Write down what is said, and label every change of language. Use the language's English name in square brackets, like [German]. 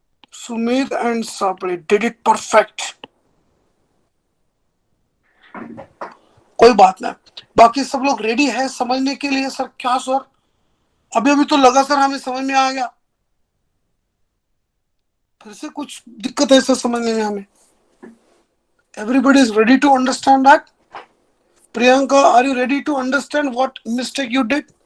[English] Sumedh and Sapre did it perfect. [Hindi] कोई बात नहीं. बाकी सब लोग रेडी है समझने के लिए? सर क्या सर अभी तो लगा सर हमें समझ में आ गया. फिर से कुछ दिक्कत है सर समझने में हमें. [English] Everybody is ready to understand that? Priyanka, are you ready to understand what mistake you did?